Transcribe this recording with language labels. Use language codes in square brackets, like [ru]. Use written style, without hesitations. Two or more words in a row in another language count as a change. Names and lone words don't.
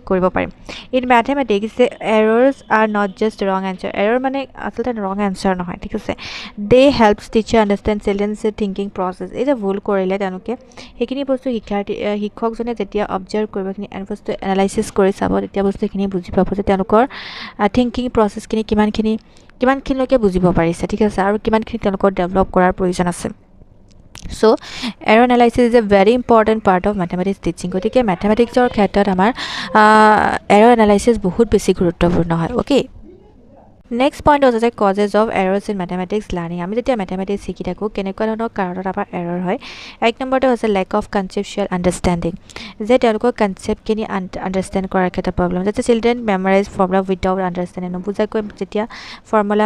[as] কৰিব পাৰিম [en] in mathematics errors are not just wrong answer error [as] মানে আচলতে [en] wrong answer [as] নহয় ঠিক আছে [en] they helps teacher understand childrens thinking process [as] এই যে ভুল কৰিলে তেওঁলোকে সেইখিনি বস্তু শিক্ষকজনে যেতিয়া অবজাৰ্ভ কৰিব সেইখিনি বস্তু এনালাইচিছ কৰি চাব তেতিয়া বস্তুখিনি বুজি পাব যে তেওঁলোকৰ [en] thinking processখিনি [as] কিমানখিনিলৈকে বুজিব পাৰিছে ঠিক আছে আৰু কিমানখিনি তেওঁলোকৰ ডেভেলপ কৰাৰ প্ৰয়োজন আছে [en] So, error analysis is a very important part of mathematics teaching. [as] গতিকে mathematics or ক্ষেত্ৰত আমাৰ [en] error analysis [as] বহুত বেছি গুৰুত্বপূৰ্ণ হয় [en] okay next point [as] হৈছে যে [en] causes of errors in mathematics learning [as] আমি যেতিয়া মেথমেটিক্স শিকি থাকোঁ কেনেকুৱা ধৰণৰ কাৰণত আমাৰ এৰৰ হয় এক নম্বৰতে হৈছে [en] lack of conceptual understanding [as] যে তেওঁলোকৰ [en] conceptখিনি understand [as] কৰাৰ ক্ষেত্ৰত প্ৰব্লেম যাতে [en] children memorize formula without understanding [as] নুবুজাকৈ যেতিয়া ফৰ্মুলা